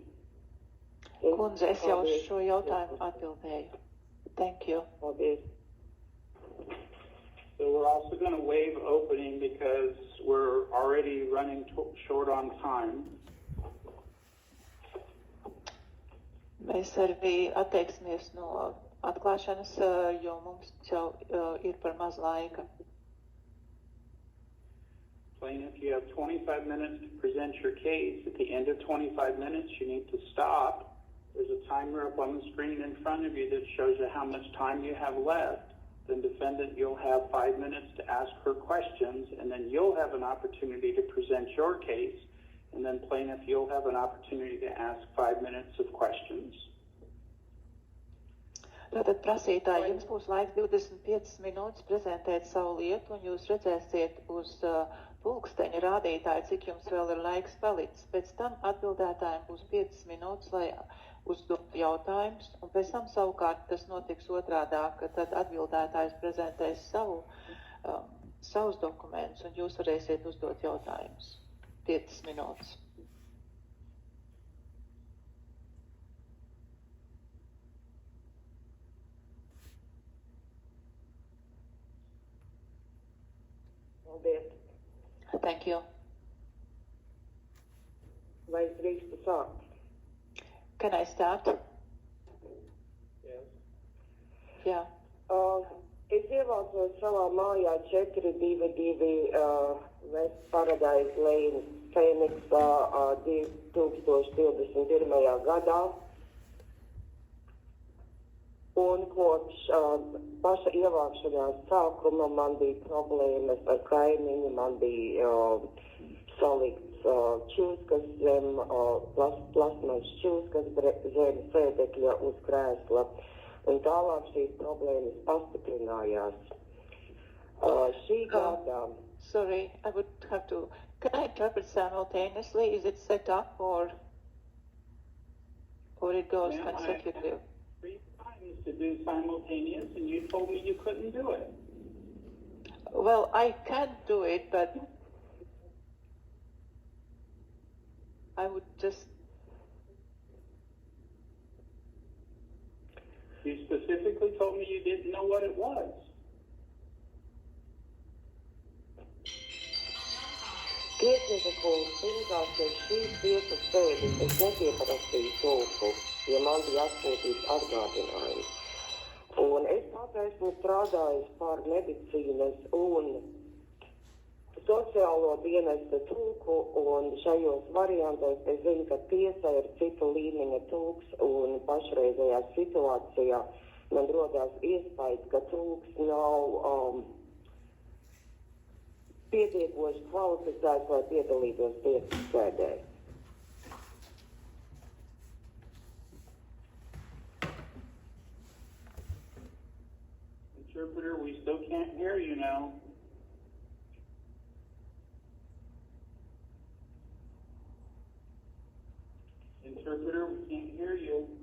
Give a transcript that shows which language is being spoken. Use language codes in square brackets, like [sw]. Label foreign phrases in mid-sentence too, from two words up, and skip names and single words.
[lv] Kundze, es jau uz šo jautājumu atbildēju. [en] Thank you. [lv] Paldies. [en] So we're also going to waive opening because we're already running short on time. [lv] Mēs arī atteiksimies no atklāšanas, jo mums jau ir par maz laika. [en] Plaintiff, you have 25 minutes to present your case. At the end of 25 minutes, you need to stop. There's a timer up on the screen in front of you that shows you how much time you have left. Then defendant, you'll have 5 minutes to ask her questions, and then you'll have an opportunity to present your case. And then plaintiff, you'll have an opportunity to ask 5 minutes of questions. [lv] Tātad prasītāji, jums būs laiks 25 minūtes prezentēt savu lietu, un jūs redzēsiet uz pulksteņa rādītāju, cik jums vēl ir laiks palicis. Pēc tam atbildētājiem būs 5 minūtes, lai uzdot jautājumus, un pēc tam savukārt tas notiks otrādāk, ka tad atbildētājs prezentēs savus dokumentus, un jūs varēsiet uzdot jautājumus. 5 minūtes. Paldies. [en] Thank you. [lv] Vai es drīkstu sākt? [en] Can I start? Yes. Yeah. [lv] Es ievācos savā mājā 422 West Paradise Lane, Phoenixā 2021. gadā. Un kopš paša ievākšanās sākuma man bija problēmas ar kaimiņu, man bija salikts čūskas zem, plasmas čūskas zem sēdekļa uz krēsla. Un tālāk šīs problēmas pastiprinājās. Šī gada... [en] Sorry, I would have to... Can I interpret simultaneously? Is it set up or it goes consecutive? 3 times to do simultaneous, and you told me you couldn't do it. Well, I can do it, but I would just... You specifically told me you didn't know what it was. [lv] Tiesnesa kungs, pirmkārt, ka šīs tiesas sēdes es nepieprasīju tulku, jo man bija atsūtīts atgādinājums. Un es pat esmu strādājis par medicīnas un sociālo dienesta tulku, un šajos variantos es zinu, ka tiesa ir cita līmeņa tulks, un pašreizējā situācijā man rodās iespējas, ka tulks nav pietiekoši kvalificēts, lai piedalītos tiesas sēdē. [en] Interpreter, we still can't hear you now. Interpreter, we can't hear you.